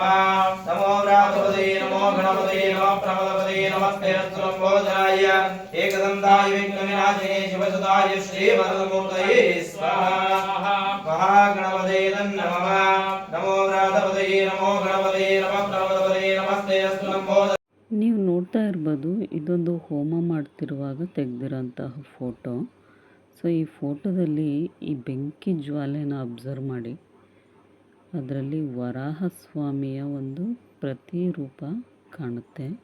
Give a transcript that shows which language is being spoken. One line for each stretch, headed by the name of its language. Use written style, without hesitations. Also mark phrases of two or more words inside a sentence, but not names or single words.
Sanskrit: नमो व्रातपतये नमो गणपतये नमः प्रमदपतये नमस्ते अस्तु लम्बोदराय एकदन्ताय विघ्नविनाशिने शिवसुताय श्रीवरदमूर्तये स्वाहा। महागणपतये नमः। नमो व्रातपतये नमो गणपतये नमः प्रमदपतये नमस्ते अस्तु लम्बोदराय.
Kannada: ನೀವು ನೋಡ್ತಾ ಇರ್ಬೋದು, ಇದೊಂದು ಹೋಮ ಮಾಡ್ತಿರುವಾಗ ತೆಗೆದಿರೋಂತಹ ಫೋಟೋ. ಸೊ ಈ ಫೋಟೋದಲ್ಲಿ ಈ ಬೆಂಕಿ ಜ್ವಾಲೆನ ಅಬ್ಸರ್ವ್ ಮಾಡಿ. ಅದರಲ್ಲಿ ವರಾಹ ಸ್ವಾಮಿಯ ಒಂದು ಪ್ರತಿರೂಪ ಕಾಣುತ್ತೆ.